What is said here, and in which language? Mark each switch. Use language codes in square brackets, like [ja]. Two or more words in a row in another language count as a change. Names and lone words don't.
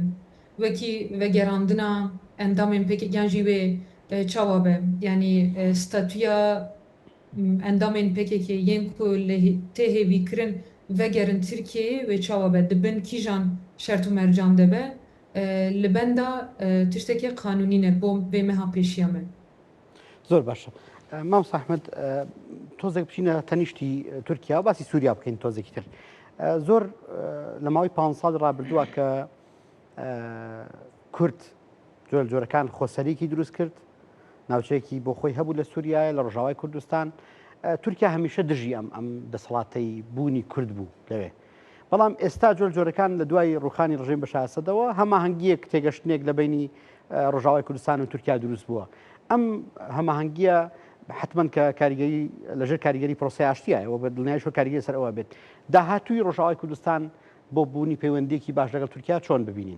[ku] Wekî vegerandina endamên PKK jî wê çawa be yanî statuya endamên PKK yên ku tê hêvîkirin vegerin Tirkiyeyê wê çawa be dibin kîjan şert û mercan de be li benda tiştekî qanûnî ne bo vê meha pêşiya me. [ckb] زۆر باشە مام ئەحمەد تۆزێک بچینە تەنیشتی تورکیا و باسی سووریا بکەین تۆزێکی تر زۆر لە ماوەی 5 ساڵ ڕابردووە کە کورد جۆرەکان خۆسەریکی دروست کرد ناوچەیەکی بۆ خۆی هەبوو لە سووریایە لە ڕۆژاوای کوردستان تورکیا هەمیشە دژی ئەم دەسەڵاتەی بوونی کورد بوو لەوێ بەڵام ئێستا جۆرەکان لە دوای ڕوخانی ڕژیم بەشار ئەسەدەوە هەماهەنگیەک تێگەشتنێک لە بینی ڕۆژاوای کوردستان و تورکیا دروست بووە ئەم هەماهەنگیە حتمما کە کاریگەری لەژێر کاریگەری پرۆسی ئاشتیایەوە بە دڵنیای شۆ کاریگەری سەر ئەوە بێت داهاتووی ڕۆژاوای کوردستان بۆ بوونی پەیوەندیەکی باش لەگەڵ تورکیا چۆن ببینین